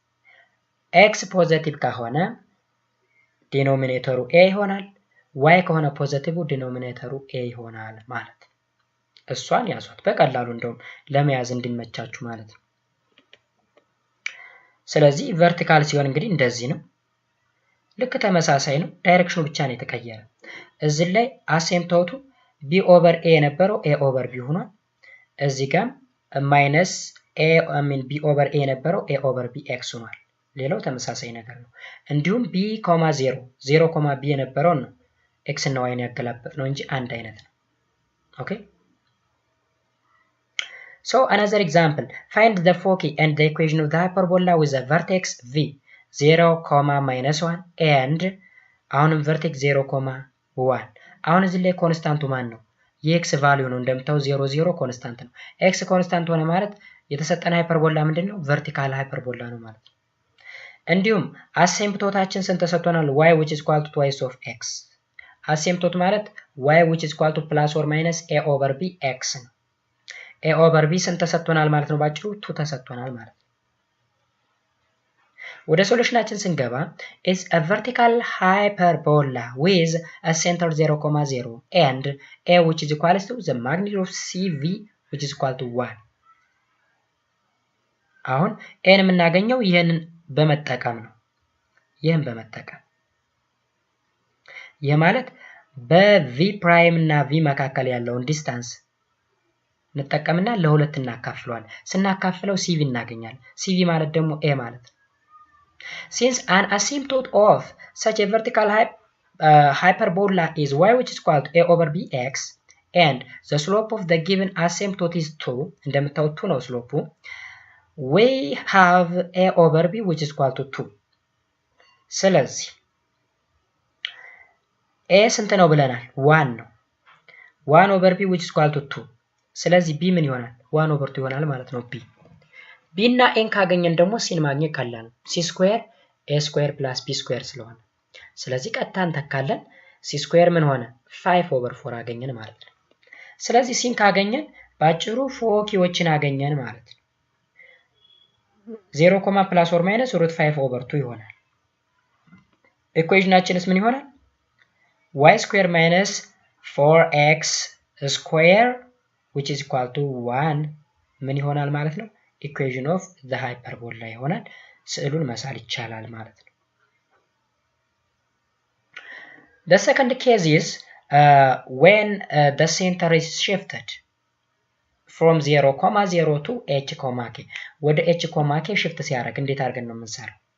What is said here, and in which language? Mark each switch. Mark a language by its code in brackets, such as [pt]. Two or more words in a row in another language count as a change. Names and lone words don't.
[am] x ፖዚቲቭ ከሆነ ዲኖሚኔተሩ a ይሆናል y ከሆነ ፖዚቲቭ ዲኖሚኔተሩ a ይሆናል ማለት እሷን ያዟት በቀላሉ እንደውም ለመያዝ እንዲመቻችሁ ማለት ነው ስለዚህ vertical ሲሆን እንግዲህ እንደዚህ ነው ልክ ተመሳሳይ ነው ዳይሬክሽኑ ብቻ ነው የተቀየረ እዚህ ላይ አሲምፕቶቱ [en] b over a [am] የነበረው [en] a over b [am] ሆኗል እዚህ ጋር [en] minus a b over a [am] የነበረው [en] a over bx [am] ሆኗል ሌላው ተመሳሳይ ነገር ነው እንዲሁም b, 0 0, b የነበረው ነው x እና y ያገላበጥ ነው እንጂ አንድ አይነት ነው ኦኬ [en] So another example, find the foci and the equation of the hyperbola with a vertex v 0, -1 and [am] አሁንም vertex 0, 1 አሁን እዚህ ላይ ኮንስታንቱ ማን ነው? የx ቫልዩ ነው። እንደምታው 0 0 ኮንስታንት ነው። x ኮንስታንት ሆነ ማለት የተሰጠነ ሃይፐርቦላ ምንድነው? [en] vertical hyperbola [am] ነው ማለት ነው። እንዲሁም አሲምፕቶታችን ስንት ተሰጥቶናል? [en] y which is equal to twice of x። አሲምፕቶት ማለት y which is equal to plus or minus a over b x ነው። a over b [am] ስንት ተሰጥቶናል ማለት ነው? ባጭሩ 2 ተሰጥቶናል ማለት ነው። ወደ ሶሉሽናችን ስንገባ [en] is a vertical hyperbola with a center 0, 0 and a which is equal to the magnitude of cv which is equal to 1። [am] አሁን a የምናገኘው ይሄንን በመጠቀም ነው። ይሄን በመጠቀም ይሄ ማለት በv ፕራይም እና v መካከል ያለውን ዲስታንስ እንጠቀምና ለሁለት እናካፍለዋል። ስናካፍለው cv እናገኛለን። cv ማለት ደግሞ a ማለት ነው። [en] Since an asymptote of such a vertical hyperbola is y which is equal to a over bx and the slope of the given asymptote is 2 [am] እንደምታው 2 ነው ስሎፑ [en] we have a over b which is equal to 2 [am] ስለዚህ a ስንት ነው ብለናል? [en] 1 ነው። 1 over b which is equal to 2 [am] ስለዚህ b ምን ይሆናል? [en] 1 over 2 [am] ይሆናል ማለት ነው b b እና n ካገኘን ደግሞ c ማግኘት ቀላል ነው። [en] c square a square + b square [am] ስለሆነ ስለዚህ ቀጥታ እንተካለን። c ስኩዌር ምን ሆነ? [en] 5 over 4 [am] አገኘን ማለት ነው። ስለዚህ c ካገኘን ባጭሩ ፎኪዎችን አገኘን ማለት ነው። [en] 0, plus or minus √5 over 2 [am] ይሆናል። ኢኩዌሽናችንስ ምን ይሆናል? [en] y ስኩዌር minus 4x ስኩዌር which is equal to 1 [am] ምን ይሆናል ማለት ነው? [en] equation of the hyperbola [am] ይሆናል። ስዕሉን መሳል ይቻላል ማለት ነው። [en] The second case is when the center is shifted from 0, 0 to h, k ወደ h, k shift [am] ሲያደርግ እንዴት አድርገን ነው የምንሰራው?